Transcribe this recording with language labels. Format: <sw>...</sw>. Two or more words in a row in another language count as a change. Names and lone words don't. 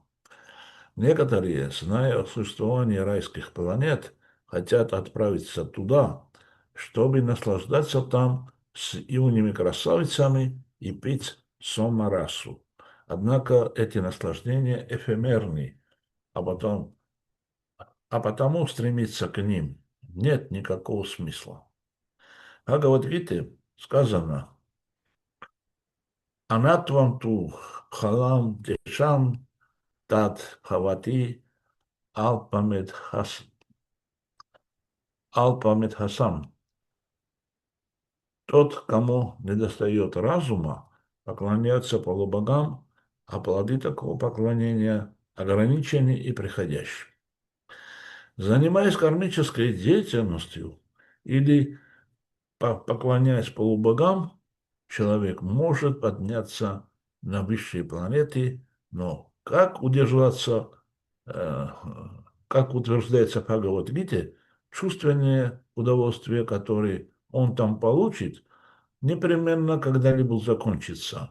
<ru>Некоторые, зная о существовании райских планет, хотят отправиться туда, чтобы наслаждаться там с юными красавицами и пить сомарасу. Однако эти наслаждения эфемерны, а потому стремиться к ним нет никакого смысла. В Бхагавад-гите сказано:</ru> <sa>«अन्तवत्तु फलम् तेषाम् तत् भवति अल्पमेधसाम्».</sa> <ru>Тот, кому недостает разума, поклоняется полубогам, а плоды такого поклонения ограничены и приходящие. Занимаясь кармической деятельностью или поклоняясь полубогам, человек может подняться на высшие планеты, но как удержаться, как утверждается в Бхагавад-гите, чувственные удовольствия, которые он там получит, непременно когда-либо закончится.</ru>